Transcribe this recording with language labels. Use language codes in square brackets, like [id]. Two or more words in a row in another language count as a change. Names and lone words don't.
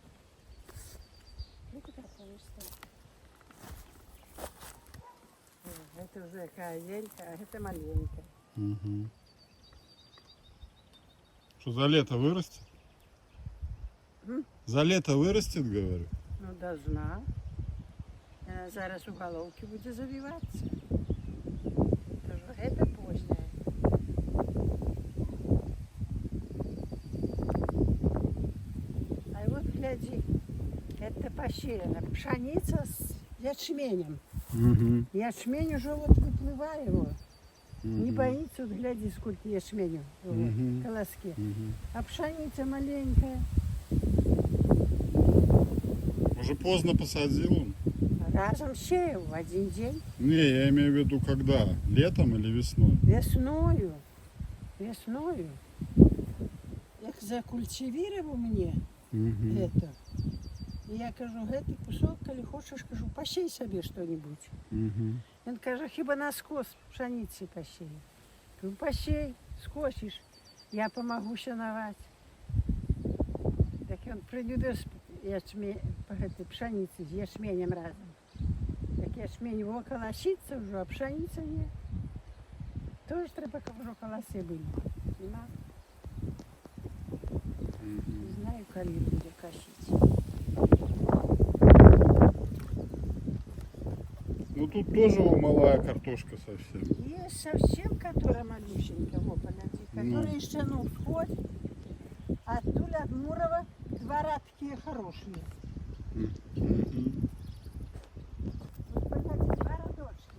[ru] Ну-ка так повыставь. Это уже какая велька, а это маленькая. Угу. Что, за лето вырастет? М? За лето вырастет, говорю? Ну, должна. [uk] Зараз у головки буде завиватися. [ru] Тож это позднее. А вот гляди, это посеяно. Пшеница с ячменем. Угу. Ячмень уже вот выплывает его. Не боится, вот гляди, сколько ячменю в Мгм. колоске. Угу. А пшеница маленькая. Уже поздно посадил он? Разом сеял в один день. Не, я имею в виду когда? Летом или весной? Весною. Весною. Як закультивировал мне Угу. это. [uk] І я кажу, гетий кусок, коли хочеш, кажу, посій собі що-небудь. Угу. Він каже, хіба на скос пшениці посій. Кажу, посій, скосиш, я помогу сіновати. Так він прилюбив пшениці з ячменем разом. Так ячмень його колоситься вже, а пшениця ні. Тож треба, щоб колоси були. Нема? Не знаю, коли буде косити. [ru] Ну тут тоже малая картошка совсем. Есть совсем, которая малюсенькая, во, подожди, которая еще на всходе. А оттуда от Мурова двора такие хорошие. Мгм. Вот, подожди, два родочки.